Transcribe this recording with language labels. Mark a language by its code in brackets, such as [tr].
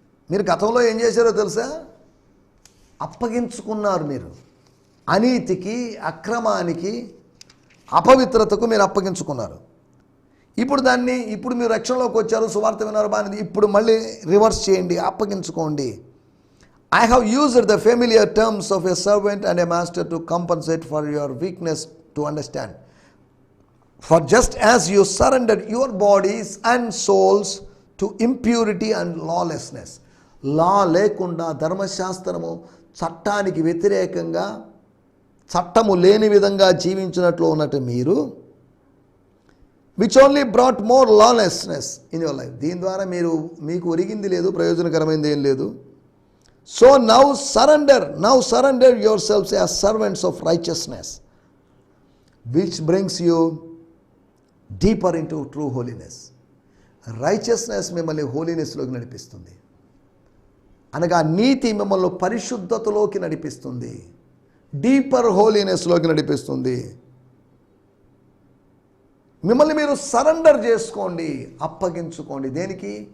[te] మీరు గతంలో ఏం చేశారో తెలుసా? అప్పగించుకున్నారు. మీరు అనీతికి, అక్రమానికి, అపవిత్రతకు మీరు అప్పగించుకున్నారు. ఇప్పుడు మీరు రక్షణలోకి వచ్చారు, సువార్త విన్నారు, బాగా. ఇప్పుడు మళ్ళీ రివర్స్ చేయండి, అప్పగించుకోండి. [en] I have used the familiar terms of a servant and a master to compensate for your weakness to understand. For just as you surrendered your bodies and souls to impurity and lawlessness. [te] లా లేకుండా, ధర్మశాస్త్రము చట్టానికి వ్యతిరేకంగా, చట్టము లేని విధంగా జీవించినట్లు ఉన్నట్టు మీరు, [en] which only brought more lawlessness in your life. [te] దీని ద్వారా మీకు ఒరిగింది లేదు, ప్రయోజనకరమైనది ఏం లేదు. [en] So now surrender yourselves as servants of righteousness, which brings you deeper into true holiness. [te] Righteousness మిమ్మల్ని హోలీనెస్లోకి నడిపిస్తుంది. అనగా నీతి మిమ్మల్ని పరిశుద్ధతలోకి నడిపిస్తుంది, డీపర్ హోలీనెస్లోకి నడిపిస్తుంది. మిమ్మల్ని మీరు సరెండర్ చేసుకోండి, అప్పగించుకోండి. దేనికి?